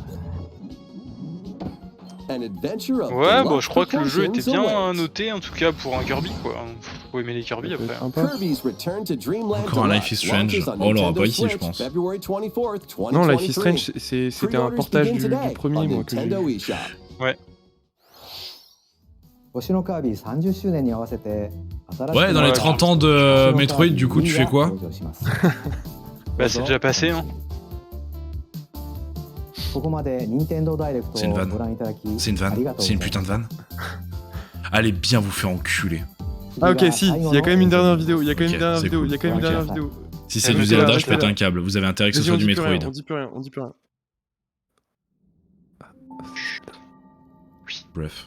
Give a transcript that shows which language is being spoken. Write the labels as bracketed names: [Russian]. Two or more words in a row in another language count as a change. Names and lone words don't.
[English] An adventure of [French] Ouais, bon, [English] deluxe [French] je crois que le jeu était [English] proportions [French] bien [English] awaits. [French] noté en tout cas pour un Kirby quoi. Faut aimer les Kirby Ça peut après. être sympa. [English] Kirby's Return to Dreamland [French] Encore un [English] Deluxe [French] Life is Strange. [English] launches on [French] Oh, on l'aura [English] Nintendo [French] pas ici, je [English] Switch [French] pense. [English] February 24th, [French] Non, Life is [English] 2023. [French] Strange, c'était un [English] Pre-orders [French] portage [English] begin [French] du [English] today [French] premier, on moi, que j'ai [English] Nintendo [French] vu. [English] eShop. [Japanese] 星のカービィ30周年に合わせて新しい [French] Ouais, dans les 30 ans de Metroid, du coup, tu fais quoi? [Japanese] 登場します [French] Bah c'est déjà passé hein. [Japanese] ここまで任天堂ダイレクト [French] C'est une [Japanese] を [French] vanne. [Japanese] ご覧いただき [French] C'est une [Japanese] あり [French] vanne. [Japanese] がとう [French] C'est [Japanese] ご [French] une [Japanese] ざい [French] putain de vanne. Allez bien vous faire enculer. Ah, ok, si, il y a quand même une dernière vidéo, il y a quand même Ok, une dernière c'est vidéo, cool. il y a quand même une Ok. dernière vidéo. Si c'est Eh, du mais Zelda, là, je pète là. un câble. Vous avez intérêt que ce Vas-y, soit on du dit plus rien, Metroid. on dit plus rien, on dit plus rien. Bref.